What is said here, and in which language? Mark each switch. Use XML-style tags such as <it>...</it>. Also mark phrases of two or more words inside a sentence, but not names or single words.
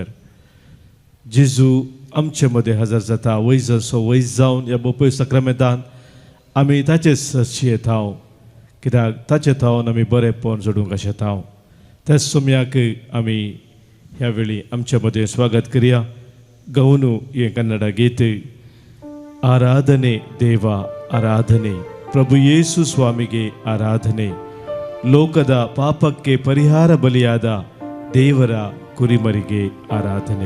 <kok>जेजू आमचे मदें हजर जाता. वैज असो वैज जावन ह्या बोपय सक्रामेंतान आमी ताचे सरशी येताव, कित्याक ताचे थावन आमी बरेपण जोडूंक अशें येताव. त्याच सोम्याक आमी ह्या वेळी आमचे मदें स्वागत करुया. गवनू हे कन्नಡ ಗೀತೆ.</kok> <kn>ಆರಾಧನೆ ದೇವ ಆರಾಧನೆ, ಪ್ರಭು ಯೇಸು ಸ್ವಾಮಿಗೆ ಆರಾಧನೆ, ಲೋಕದ ಪಾಪಕ್ಕೆ ಪರಿಹಾರ ಬಲಿಯಾದ ದೇವರ ಕುರಿಮರಿಗೆ ಆರಾಧನೆ.</kn>